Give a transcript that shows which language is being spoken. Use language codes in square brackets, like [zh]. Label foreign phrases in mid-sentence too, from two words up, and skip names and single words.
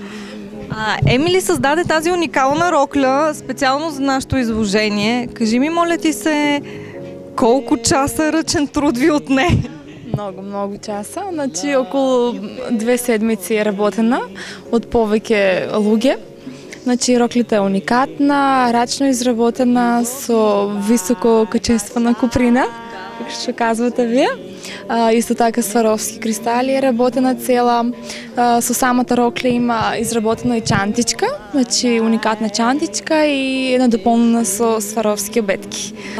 [bg] Емили създаде тази уникална рокля специално за нашето изложение. Кажи ми, моля ти се, колко часа ръчен труд ви отне? [mk] Много часа. Значи около 2 седмици е работена от повече луѓе. Значи роклята е уникатна, рачно изработена со високо качествена куприна, како што казвате вие. Исто така Сваровски кристали е работена цела. Со самата рокля има изработена и чантичка, значи уникатна чантичка и една дополнена со Сваровски обетки.